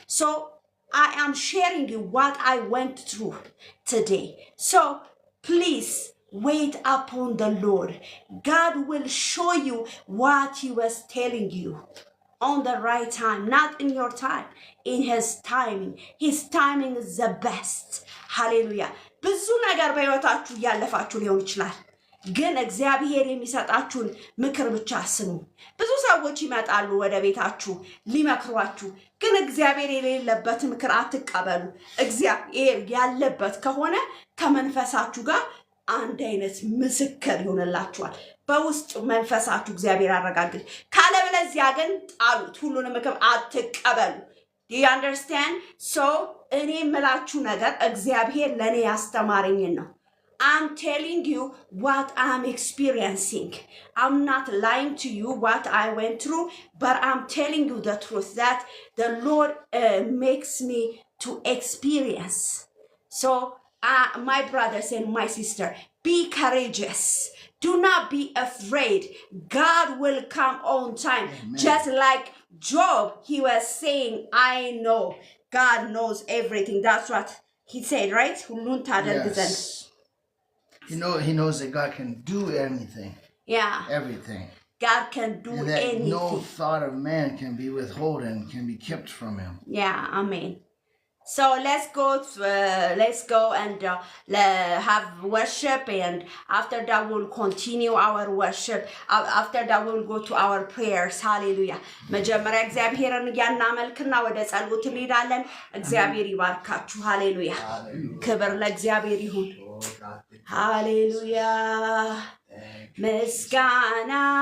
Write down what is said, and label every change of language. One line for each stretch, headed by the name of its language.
English: So I am sharing you what I went through today. So please wait upon the Lord. God will show you what he was telling you on the right time, not in your time, in his timing. His timing is the best. Hallelujah.
Amharic: ብዙ ነገር በህይወታችሁ ያለፋችሁ ሊሆን ይችላል። ግን እግዚአብሔር የሚሰጣችሁን ምክር ብቻ ስሙ። ብዙ ሰዎች ይመጣሉ ወደ ቤታችሁ ሊመክሯችሁ፣ ግን እግዚአብሔር የሌለበት ምክር አትቀበሉ። እግዚአብሔር ያለበት ከሆነ ከመንፈሳችሁ ጋር አንድ አይነት ምስክር ይሆንላችኋል። በውስጥ መንፈሳችሁ እግዚአብሔር አረጋግጥ። ካለበለዚያ ግን ጣሉት፣ ሁሉንም ምክር አትቀበሉ።
English: Do you understand? So
Amharic: እኔ የምላችሁ ነገር እግዚአብሔር ለኔ ያስተማረኝን ነው።
English: I'm telling you what I'm experiencing. I'm not lying to you what I went through, but I'm telling you the truth that the Lord makes me to experience. So my brothers and my sister, be courageous. Do not be afraid. God will come on time. Amen. Just like Job, he was saying, I know God knows everything. That's what he said, right? Yes. He knows that God can do anything. Yeah. Everything. God can do and that anything. No thought of man can be withholden, can be kept from him. Yeah, amen. So let's go and have worship, and after that we'll continue our worship. After that we'll go to our prayers. Hallelujah.
Amharic: መጀመሪያ እግዚአብሔርን ያናመልክና ወደ ጸሎት እንሄዳለን። እግዚአብሔር ይባርካችሁ። ሃሌሉያ። ክብር ለእግዚአብሔር ይሁን። ሃሌሉያ። ምስጋና